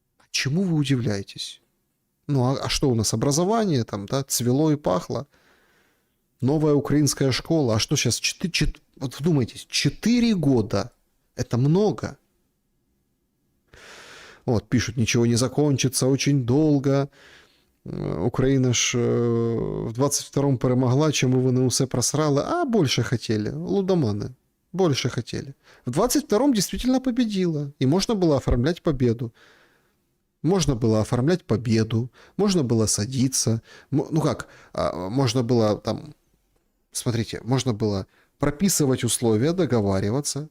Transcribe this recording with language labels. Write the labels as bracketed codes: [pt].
[ru] Чему вы удивляетесь? Ну, а что у нас, образование там, да, цвело и пахло? Новая украинская школа. А что сейчас? Вот вдумайтесь, 4 года. Это много. Вот, пишут, ничего не закончится, очень долго. [uk] Україна ж в 22-му перемогла, чому вони усе просрали? [ru] А больше хотели, лудоманы. Больше хотели. В 22-м действительно победила. И можно было оформлять победу. Можно было оформлять победу. Можно было садиться. Ну как? Можно было там... Смотрите, можно было прописывать условия, договариваться.